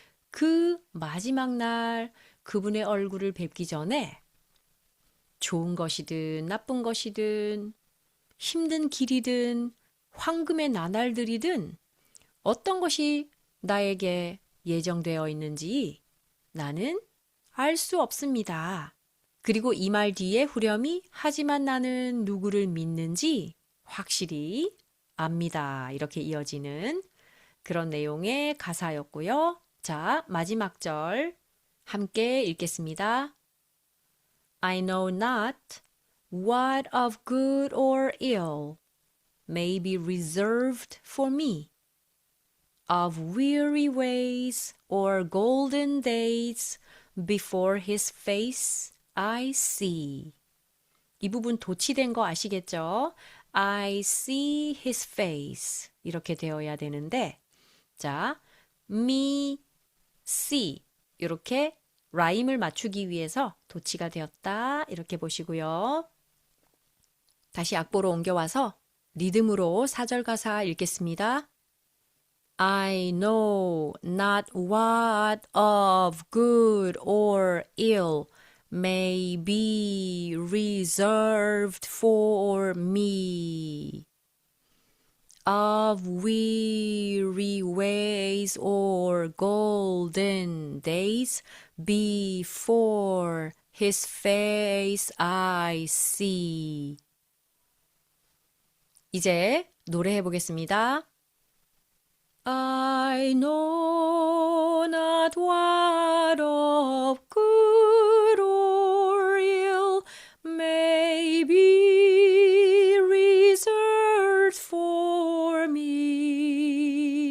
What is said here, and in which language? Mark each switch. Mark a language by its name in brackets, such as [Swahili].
[Korean] 그 마지막 날 그분의 얼굴을 뵙기 전에 좋은 것이든 나쁜 것이든 힘든 길이든 황금의 나날들이든 어떤 것이 나에게 예정되어 있는지 나는 알 수 없습니다. 그리고 이 말 뒤에 후렴이 하지만 나는 누구를 믿는지 확실히 압니다. 이렇게 이어지는 그런 내용의 가사였고요. 자, 마지막 절 함께 읽겠습니다. [English] I know not what of good or ill may be reserved for me. Of weary ways or golden days before his face I see. [Korean] 이 부분 도치된 거 아시겠죠? [English] I see his face. [Korean] 이렇게 되어야 되는데, 자, me, see. 이렇게 라임을 맞추기 위해서 도치가 되었다. 이렇게 보시고요. 다시 악보로 옮겨와서 리듬으로 4절 가사 읽겠습니다. [English] I know not what of good or ill may be reserved for me. Of weary ways or golden days before his face I see. [Korean] 이제 노래해 보겠습니다. [English] I know not what of good or ill may be reserved for me.